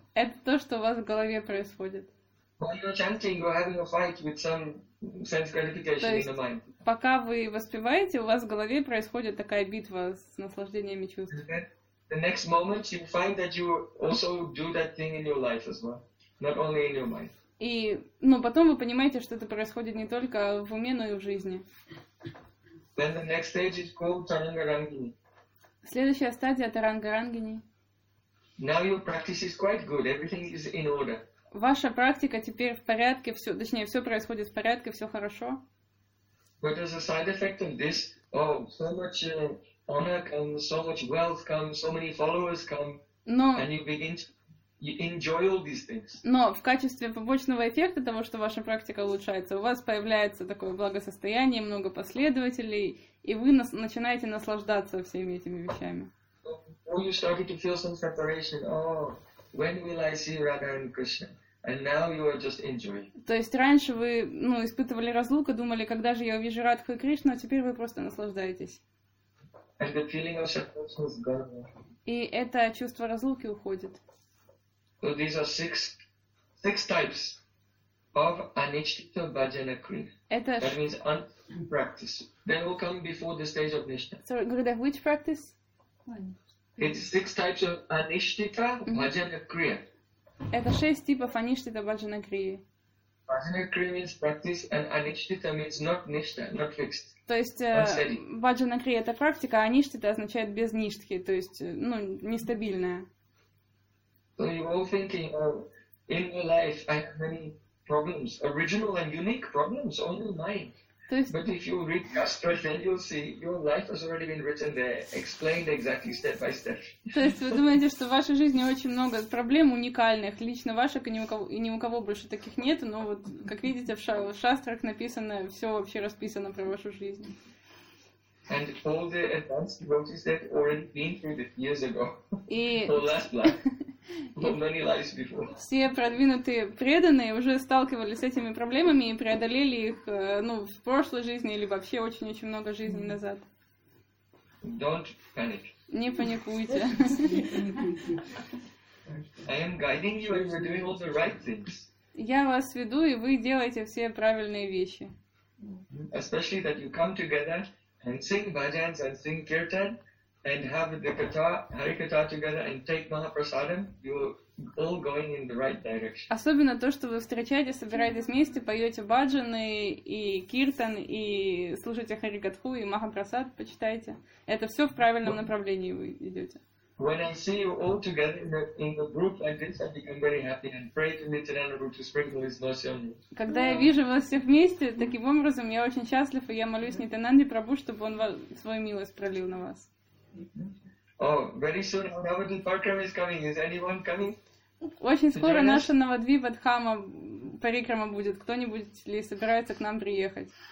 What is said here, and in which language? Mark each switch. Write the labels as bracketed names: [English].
[Russian] Это то, что у вас в голове происходит. [English] While you're chanting, you're having a fight with some sense gratification in the mind. [Russian] Пока вы воспеваете, у вас в голове происходит такая битва с наслаждениями чувств. [English] The next moment you find that you also do that thing in your life as well, not only in your mind. [Russian] И, ну, потом вы понимаете, что это происходит не только в уме, но и в жизни. [English] Then the next stage is called Tarangarangini. [Russian] Следующая стадия Тарангарангини. [English] Now your practice is quite good. Everything is in order. [Russian] Ваша практика теперь в порядке, все, точнее, все происходит в порядке, все хорошо. [English] But as a side effect of this, oh, so much honor comes, so much wealth comes, so many followers come, and you begin to enjoy all these things. [Russian] Но в качестве побочного эффекта того, что ваша практика улучшается, у вас появляется такое благосостояние, много последователей, и вы начинаете наслаждаться всеми этими вещами. [English] Before you started to feel some separation, oh. When will I see Radha and Krishna? And now you are just enjoying. [Russian] То есть раньше вы, ну, испытывали разлуку, думали, когда же я увижу Радху и Кришну, а теперь вы просто наслаждаетесь. [English] And the feeling of separation is gone. [Russian] И это чувство разлуки уходит. [English] So these are six types of anicchita bhajana kriya. [Russian] Это [English] that means practice. Then we'll come before the stage of nishtha. So Gurudev, which practice? One. It's six types of anishtita, bhajana kriya. [Russian] Это шесть типов анишхита баджана крии. [English] Баджана крия means practice, and анишхита means not ништа, not fixed. [Russian] То есть баджана крия это практика, а анишхита означает без ништхи, то есть ну нестабильная. [English] So you're all thinking of in your life I have many problems, original and unique problems, only mine. [Russian] То есть... [English] But if you read Kastra, then you'll see your life has already been written there, explained exactly step by step. [Russian] То есть вы думаете, что в вашей жизни очень много проблем уникальных, лично ваших и ни у кого больше таких нет, но вот, как видите, в шастрах написано, все вообще расписано про вашу жизнь. [English] And all the advanced devotees that already been through it years ago, [Russian] и... [English] for last life. Many lives before. [Russian] Все продвинутые преданные уже сталкивались с этими проблемами и преодолели их ну, в прошлой жизни или вообще очень-очень много жизней назад. [English] Don't panic. [Russian] Не паникуйте. [English] I am guiding you and you're doing all the right things. [Russian] Я вас веду, и вы делаете все правильные вещи. [English] Especially that you come together and sing bhajans and sing kirtan. And have the kata, Hari kata together, and take Mahaprasadam. You're all going in the right direction. [Russian] Особенно то, что вы встречаете, собираетесь вместе, поете баджаны и киртан и слушаете Хари катху и Махапрасад почитаете. Это все в правильном направлении вы идете. [English] When I see you all together in the group like this, I become very happy and pray to Nityananda Guru to sprinkle His mercy on you. [Russian] Когда я вижу вас всех вместе таким образом, я очень счастлив и я молюсь Нитянанде Прабху, чтобы он свою милость пролил на вас. [English] Oh, very soon our Navadvip Parikrama is coming. Is anyone coming? [Russian] Очень скоро наша Навадвипа Дхама Парикрама будет. Кто-нибудь ли собирается к нам приехать?